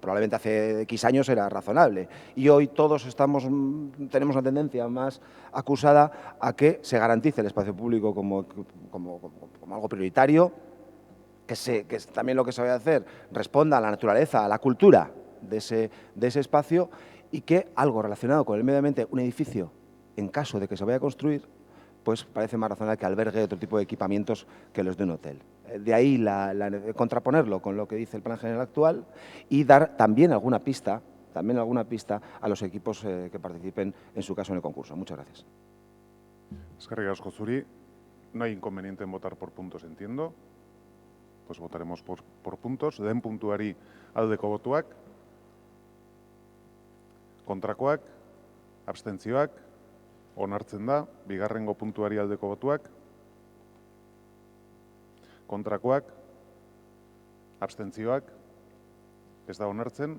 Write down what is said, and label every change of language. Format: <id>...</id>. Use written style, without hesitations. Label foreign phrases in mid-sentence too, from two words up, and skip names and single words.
<es>Probablemente hace X años era razonable y hoy todos tenemos una tendencia más acusada a que se garantice el espacio público como algo prioritario, que también lo que se va a hacer responda a la naturaleza, a la cultura de ese espacio y que algo relacionado con el medio ambiente, un edificio, en caso de que se vaya a construir, pues parece más razonable que albergue otro tipo de equipamientos que los de un hotel. De ahí contraponerlo con lo que dice el plan general actual y dar también alguna pista a los equipos que participen, en su caso, en el concurso. Muchas gracias.</es> <eu>Eskerrik asko zuri.</eu> <es>No hay inconveniente en votar por puntos, entiendo. Pues votaremos por puntos.</es> <eu>Lehen puntuari aldeko botuak, kontrakoak, abstentzioak, onartzen da. Bigarrengo puntuari aldeko botuak, kontrakoak, abstentzioak, ez da onartzen.</eu>